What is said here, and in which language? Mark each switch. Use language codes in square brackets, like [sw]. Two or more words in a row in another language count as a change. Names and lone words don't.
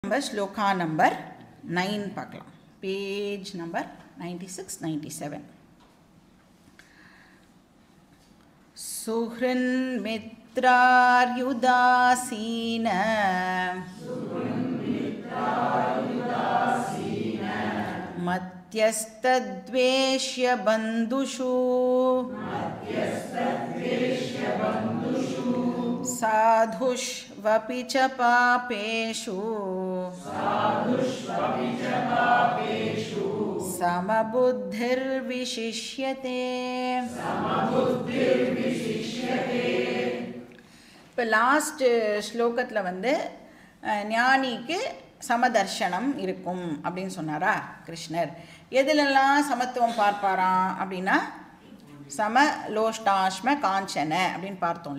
[en] Number श्लोका नंबर 9 பார்க்கலாம். Page number 96-97. [sa] सुहृन् मित्रार्युदासीन मध्यस्तद्वेष्य बन्धुषु साधुष्वपि च पापेषु समबुद्धिर्विशिष्यते. [ta] இப்போ லாஸ்ட் ஸ்லோகத்தில் வந்து ஞானிக்கு சமதர்ஷனம் இருக்கும் அப்படின்னு சொன்னாரா கிருஷ்ணர். எதுலெல்லாம் சமத்துவம் பார்ப்பாராம் அப்படின்னா [sa] सम लोष्टाश्म काञ्चन [ta] அப்படின்னு பார்த்தோம்ல.